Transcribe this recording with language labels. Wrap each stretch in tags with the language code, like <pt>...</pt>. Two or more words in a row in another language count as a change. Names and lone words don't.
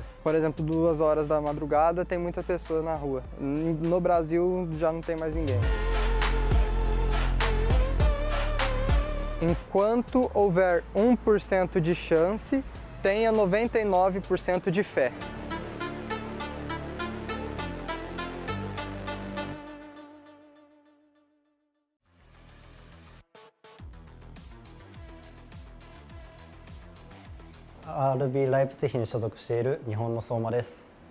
<pt>Por exemplo, 2 horas da madrugada tem muitas pessoas na rua. No Brasil já não tem mais ninguém. Enquanto houver 1% de chance, tenha 99% de fé.</pt> <ja>RB ライプツィヒに所属している日本の相馬です。</ja>